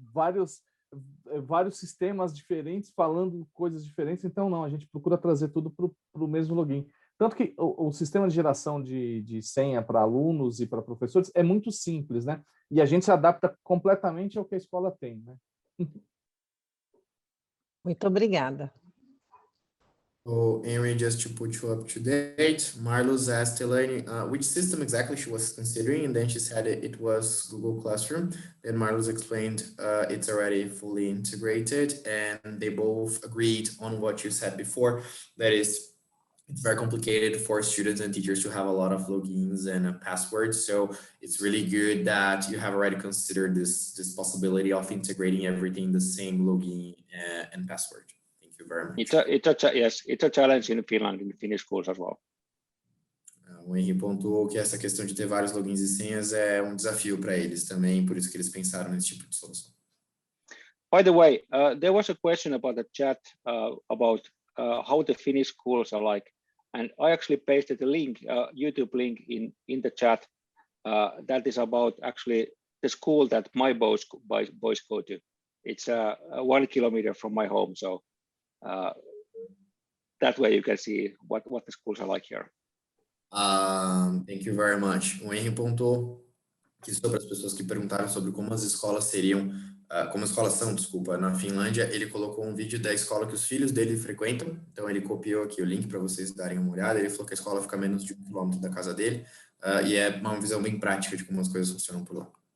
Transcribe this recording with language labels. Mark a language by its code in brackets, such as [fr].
[pt] Vários sistemas diferentes falando coisas diferentes, então não, a gente procura trazer tudo para o mesmo login. Tanto que o sistema de geração de senha para alunos e para professores é muito simples, né? E a gente se adapta completamente ao que a escola tem, né? Muito obrigada. [en] So, Henry, just to put you up to date, Marlos asked Elaine which system exactly she was considering, and then she said it was Google Classroom. Then Marlos explained it's already fully integrated, and they both agreed on what you said before, that is, it's very complicated for students and teachers to have a lot of logins and passwords. So it's really good that you have already considered this possibility of integrating everything in the same login and password. Thank you very much. It's a challenge in Finland, in Finnish schools as well. [pt] O Henry pontuou que essa questão de ter vários logins e senhas é um desafio para eles também, por isso que eles pensaram nesse tipo de solução. [en] By the way, there was a question about the chat about how the Finnish schools are like, and I actually pasted a link, YouTube link in the chat that is about actually the school that my boys go to. It's 1 kilometer from my home, so that way you can see what the schools are like here. Thank you very much. [pt] O Henry pontuou que sobre as pessoas que perguntaram sobre como as escolas seriam, como as escolas são, desculpa, na Finlândia, ele colocou um vídeo da escola que os filhos dele frequentam, então ele copiou aqui o link para vocês darem uma olhada, ele falou que a escola fica a menos de 1 quilômetro da casa dele, e é uma visão bem prática de como as coisas funcionam por lá.